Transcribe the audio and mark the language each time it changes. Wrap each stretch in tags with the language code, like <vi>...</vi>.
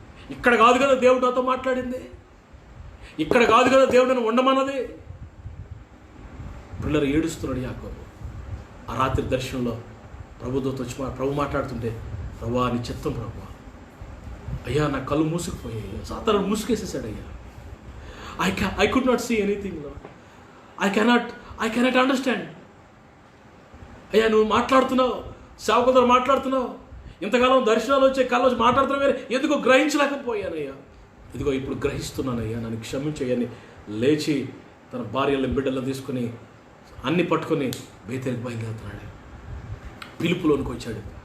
<te>ఇక్కడ కాదు కదా దేవుడు నాతో మాట్లాడింది. ఇక్కడ కాదు కదా దేవుడు నన్ను ఉండమన్నది. పిల్లలు ఏడుస్తున్నాడు యాకోబు. ఆ రాత్రి దర్శనంలో ప్రభుదూత వచ్చి ప్రభు మాట్లాడుతుంటే, ప్రభువా నీ చిత్తం ప్రభు. అయ్యా నా కళ్ళు మూసుకుపోయాయి. సాతానుడు మూసుకేసేసాడు.</te> <en>అయ్యా I could not see anything, Lord. I cannot understand.</en> <te>అయ్యా నువ్వు మాట్లాడుతున్నావు, సేవకులతో మాట్లాడుతున్నావు, ఇంతకాలం దర్శనాలు వచ్చే కళ్ళు వచ్చి మాట్లాడుతున్నావు, వేరే ఎందుకో గ్రహించలేకపోయానయ్యా. ఇదిగో ఇప్పుడు గ్రహిస్తున్నానయ్యా, నన్ను క్షమించయ్యని లేచి తన భార్యలను బిడ్డలను తీసుకుని అన్ని పట్టుకొని బేతేలుకి బయలుదేరుతున్నాడు. పిలుపులోనికి వచ్చాడు.</te>